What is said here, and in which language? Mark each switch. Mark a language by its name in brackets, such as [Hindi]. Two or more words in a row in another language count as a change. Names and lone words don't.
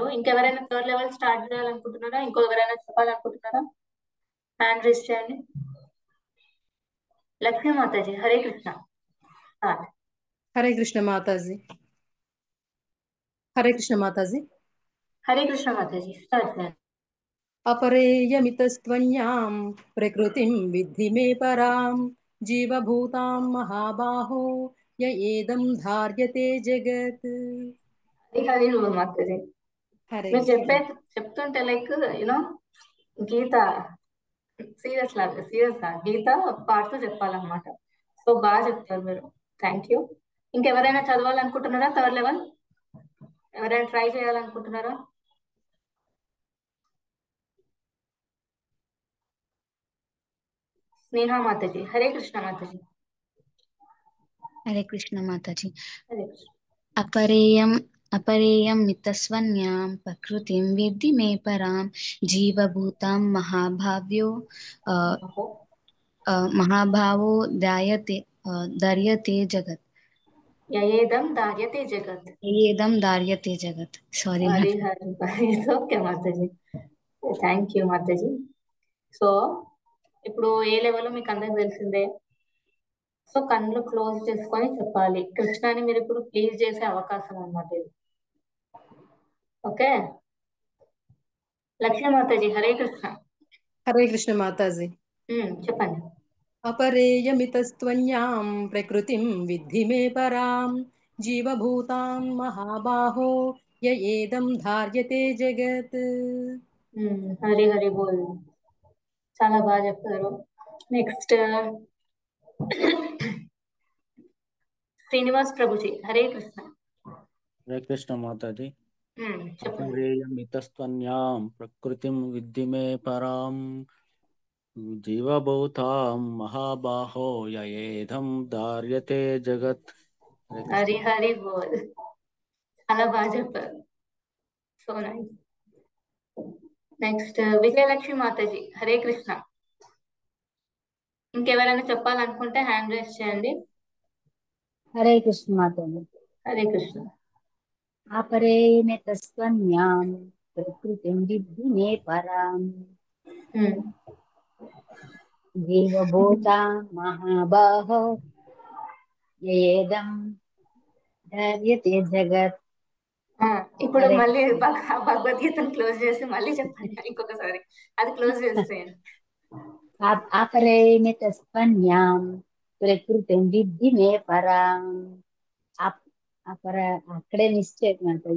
[Telugu] ఇంకెవరైనా [English] third level [Telugu] స్టార్ట్ చేయాలనుకుంటున్నారా? ఎవరైనా చెప్పాలనుకుంటున్నారా? [English] hand raise [Telugu] చేయండి. లక్ష్మీ మాతాజీ, హరే కృష్ణ. స్టార్ట్. హరే కృష్ణ మాతాజీ. హరే కృష్ణ మాతాజీ. హరే కృష్ణ మాతాజీ, స్టార్ట్ చేయండి. [Sanskrit] अपरेयमितस्त्वन्यां प्रकृतिं विद्धि मे परां जीवभूतां महाबाहो य एदं धार्यते जगत्. [Telugu] హరి హరి బోల్ మాతాజీ. హరే మీరు కృష్ణ. చెప్తుంటే [English] like you know [Telugu] గీత సీరియస్ గా గీత పాడుతూ చెప్పాలన్నమాట. సో బాగా చెప్తారు మీరు, [English] thank you. [Telugu] ఇంకెవరైనా చదవాలనుకుంటున్నారా? [English] third level [Telugu] ఎవరైనా ట్రై చేయాలనుకుంటున్నారా? స్నేహ మాతాజీ, హరే కృష్ణ మాతాజీ. हरे कृष्ण माताजी. హరే కృష్ణ. [Sanskrit] अपरेयं मितस्वन्यां प्रकृतिं विद्धि मे परां जीवभूतां महाभाव्यो महाभावो धार्यते जगत्. యయేదం ధార్యతే జగత్. ययेदं धार्यते जगत्. [Telugu] సారీ హరి హరి. [English] it's okay [Telugu] మాతాజీ, [English] thank you [Telugu] మాతాజీ. సో ఇప్పుడు ఏ లెవెల్ మీకు అందరికి తెలిసిందే. సో కళ్ళు క్లోజ్ చేసుకొని చెప్పాలి. కృష్ణని మీరు ఇప్పుడు ప్లీజ్ చేసే అవకాశం అన్నమాట ఇది. ఓకే. లక్ష్మీ మాతాజీ, హరే కృష్ణ. హరే కృష్ణ మాతాజీ. చెప్పండి. [Sanskrit] अपरेयमितस्त्वन्यां प्रकृतिं विद्धि मे परां जीवभूतां महाबाहो य एदं धार्यते जगत्. [Telugu] హరి హరి బోల్. చాలా బాగా చెప్పారు. నెక్స్ట్ శ్రీనివాస్ ప్రభుజీ, హరే కృష్ణ. हरे कृष्ण माताजी. చెప్పండి. [Sanskrit] अपरेयमितस्त्वन्यां प्रकृतिं विद्धि मे परां जीवभूतां महाबाहो ययेदं धार्यते जगत्. [Telugu] హరి హరి బోల్. చాలా బాగా చెప్పారు. సో నైస్. నెక్స్ట్ విజయలక్ష్మి మాతాజీ, హరే కృష్ణ. ఇంకెవరైనా చెప్పాలనుకుంటే [English] hand raise [Telugu] చేయండి. హరే కృష్ణ మాతాజీ. హరే కృష్ణ. [Sanskrit] अपरेयमितस्त्वन्यां प्रकृतिं विद्धि मे परां जीवभूतां महाबाहो ययेदं धार्यते जगत्. [Telugu] ఇప్పుడు అదే మళ్ళీ భగవద్గీతను క్లోజ్ చేసి మళ్ళీ చెప్పండి ఇంకొకసారి, అది క్లోజ్ చేసేయండి. [Sanskrit] అపరేమితస్త్వన్యాం ప్రకృతిం విద్ధి మే పరాం. [Telugu] అపర అక్కడే మిస్టేక్ మాతాజీ.